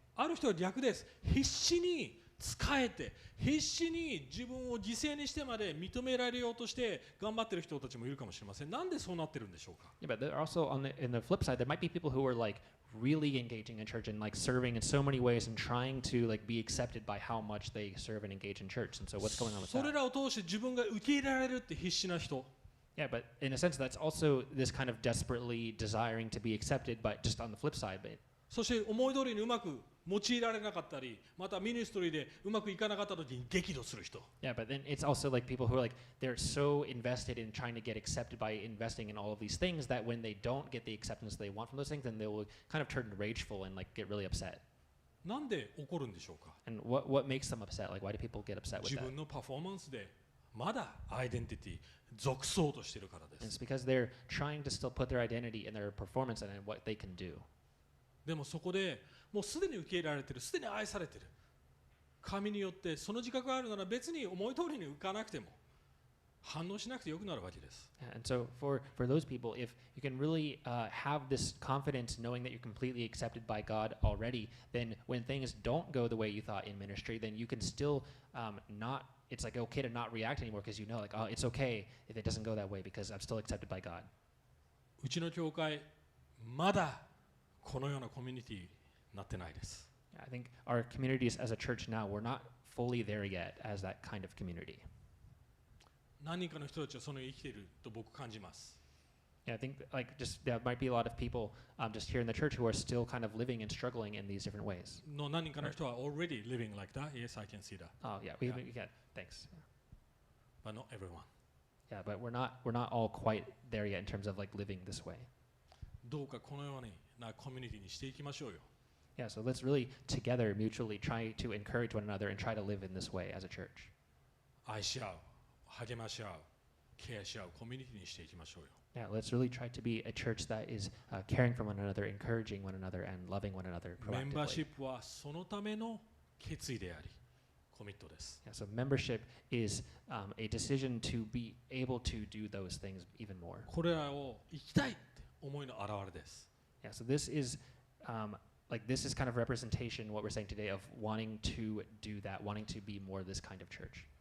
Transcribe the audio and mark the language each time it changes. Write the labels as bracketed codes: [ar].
[ja] ある人は逆です。必死に仕えて必死に自分を犠牲にしてまで認められようとして頑張ってる人たちもいるかもしれません。なんでそうなってるんでしょうか？ [en] Yeah, but there also in the flip side, there might be people who are like really engaging in church and like serving in so many ways and trying to like be accepted by how much they serve and engage in church. And so what's going on with [ja] それ [en] that? [ja] らを通して自分が受け入れられるって必死な人。 [en] Yeah, but in a sense, that's also this kind of desperately desiring to be accepted, but just on the flip side. But [ja] そして思い通りにうまく用いられなかったり、またミニストリーでうまくいかなかった時に激怒する人。 [en] yeah, but then it's also like people who are like they're so invested in trying to get accepted by investing in all of these things that when they don't get the acceptance they want from those things, then they will kind of turn rageful and like get really upset. [ja] なんで怒るんでしょうか？ [en] And what makes them upset? Like why do people get upset with [ja] 自 [en] that? [ja] 分のパフォーマンスでまだアイデンティティ属そうとしてるからで [en] And [ja] す。 [en] it's because they're trying to still put their identity in their performance and in what they can do. [ja] でもそこでもうすでに受け入れられてる、すでに愛されてる。神によってその自覚があるなら別に思い通りに浮かなくても反応しなくてよくなるわけです。 [en] And so for those people, if you can really have this confidence knowing that you're completely accepted by God already, then when things don't go the way you thought in ministry, then you can still it's like okay to not react anymore because you know like, oh, it's okay if it doesn't go that way because I'm still accepted by God. [ja] うちの教会まだこのようなコミュニティになってないです。 [en] I think our communities as a church now, we're not fully there yet as that kind of community. [ja] 何人かの人たちはそのように生きていると僕感じます。 [en] Yeah, I think like just there might be a lot of people just here in the church who are still kind of living and struggling in these different ways. [ja] の何人かの人は [en] already living like that. Yes, I can see that. Oh yeah, Yeah. yeah, thanks. But not everyone. Yeah, but we're not all quite there yet in terms of like living this way. [ja] どうかこのようなコミュニティにしていきましょうよ。 [en] Yeah, so let's really together mutually try to encourage one another and try to live in this way as a church. [ja] 愛し合う、励まし合う、ケアし合うコミュニティにしていきましょうよ。 [en] Yeah, let's really try to be a church that is caring for one another, encouraging one another, and loving one another [ja] メンバーシ [en] proactively. [ja] ップはそのための決意であり、コミットです。 [en] Yeah, so membership is a decision to be able to do those things even more. [ja] これらを生きたいって思いの表れです。 [en] Yeah, so this is this is kind of representation what we're saying today of wanting to do that, wanting to be more this kind of church.